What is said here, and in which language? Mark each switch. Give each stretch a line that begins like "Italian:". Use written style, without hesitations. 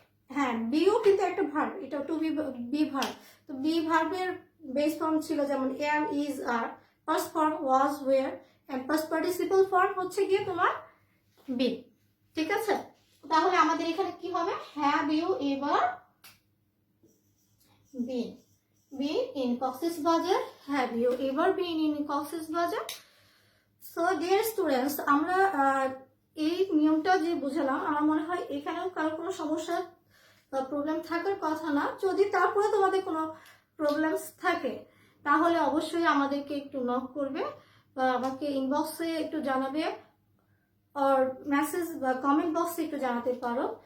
Bangla: হ্যাঁ, বিও কিন্তু একটা ভার্ব, এটা টু বি ভার্ব। তো বি ভার্বের বেস ফর্ম ছিল যেমন M, is, আর। First form was, war, and past participle form হচ্ছে গিয়ে তোমার বি। ঠিক আছে, তাহলে আমাদের এখানে কি হবে?
English: Have you ever been in Coxsবাজার? Have you ever been in Coxsবাজার? So dear students,
Bangla: আমরা এই নিয়মটা যে বুঝালাম আমার মনে হয় এখানেও কারো কোনো সমস্যা বা প্রবলেম থাকার কথা না। যদি তারপরে তোমাদের কোনো প্রবলেমস থাকে তাহলে অবশ্যই আমাদেরকে একটু নক করবে বা আমাকে ইনবক্সে একটু জানাবে আর মেসেজ বা কমেন্ট বক্সে একটু জানাতে পারো।